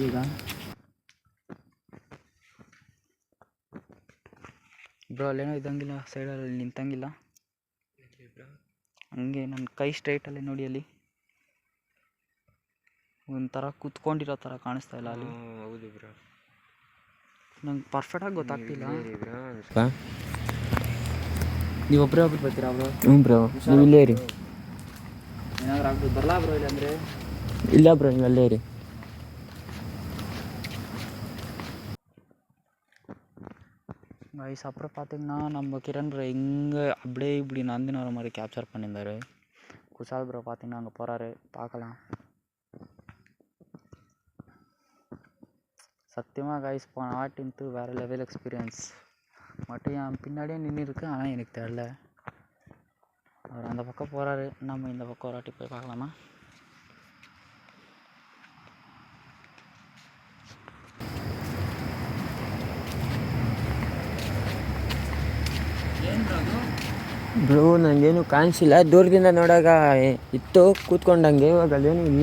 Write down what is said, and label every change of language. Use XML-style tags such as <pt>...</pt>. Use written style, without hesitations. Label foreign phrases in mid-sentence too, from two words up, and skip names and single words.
<kn>ಈಗ ಬ್ರೋ ಅಲ್ಲೇನೋ ಇದ್ದಂಗಿಲ್ಲ, ಸೈಡಲ್ಲಿ ನಿಂತಂಗಿಲ್ಲ, ಹಂಗೆ ನನ್ನ ಕೈ ಸ್ಟ್ರೈಟಲ್ಲಿ ನೋಡಿ, ಅಲ್ಲಿ ಒಂಥರ ಕೂತ್ಕೊಂಡಿರೋ ಥರ ಕಾಣಿಸ್ತಾ ಇಲ್ಲ ಅಲ್ಲಿ. ಹೌದು ಬ್ರೋ, ನಂಗೆ ಪರ್ಫೆಕ್ಟಾಗಿ ಗೊತ್ತಾಗ್ತಿಲ್ಲ. ನೀವು ಒಬ್ಬರೇ ಬರ್ತೀರಾ ಬ್ರೋ? ಹ್ಞೂ ಬ್ರೋ, ನೀವು ಇಲ್ಲೇ ರೀ. ಏನಾದ್ರು ಆಗ್ಬೋದು, ಬರಲ್ಲ ಬ್ರೋ ಇಲ್ಲ ಅಂದರೆ? ಇಲ್ಲ ಬ್ರೋ, ನೀವು ಅಲ್ಲೇ ರೀ.</kn> <ta>வயசு அப்புறம் பார்த்திங்கன்னா நம்ம கிரண் ப்ரோ எங்கே அப்படியே இப்படி நந்தின வர மாதிரி கேப்சர் பண்ணியிருந்தார். குஷால் ப்ரோ பார்த்திங்கன்னா அங்கே போகிறாரு, பார்க்கலாம். சத்தியமாக கைஸ் போன வாட்டின்ட்டு வேறு</ta> <en>level experience.</en> <ta>மட்டும் என் பின்னாடியே நின்று இருக்கு, ஆனால் எனக்கு தெரில. அவர் அந்த பக்கம் போகிறாரு, நம்ம இந்த பக்கம் ஒரு வாட்டி போய் பார்க்கலாமா?</ta> <kn>ಬ್ರೋ ನನಗೇನು ಕಾಣಿಸಿಲ್ಲ, ದೂರದಿಂದ ನೋಡಾಗ ಇತ್ತು ಕೂತ್ಕೊಂಡಂಗೆ, ಇವಾಗ ಅಲ್ಲೇನು ಇಲ್ಲ.</kn>